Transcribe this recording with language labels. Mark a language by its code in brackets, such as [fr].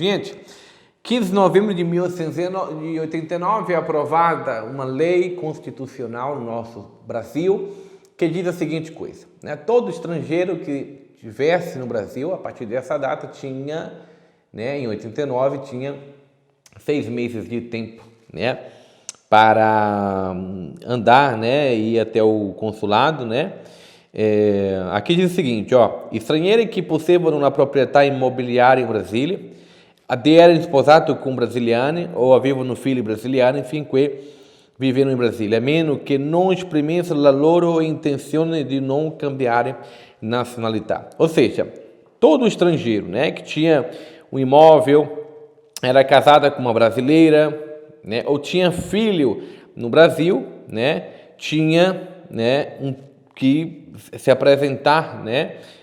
[pt] Gente, 15 de novembro de 1889 é aprovada uma lei constitucional no nosso Brasil que diz a seguinte coisa, né? Todo estrangeiro que estivesse no Brasil, a partir dessa data, tinha, né, em 89, tinha 6 meses de tempo, né, para andar, né, ir até o consulado, né. Aqui diz o seguinte, ó, [it] stranieri che possiedono una proprietà immobiliare in Brasile, erano sposati con brasiliani o avevano figli brasiliani finché vivevano in Brasile, a meno che non esprimessero la loro intenzione di non cambiare nacionalità. [pt] Ou seja, todo estrangeiro, né, que tinha um imóvel, era casada com uma brasileira, né, ou tinha filho no Brasil, né, tinha, né, que se apresentar, né,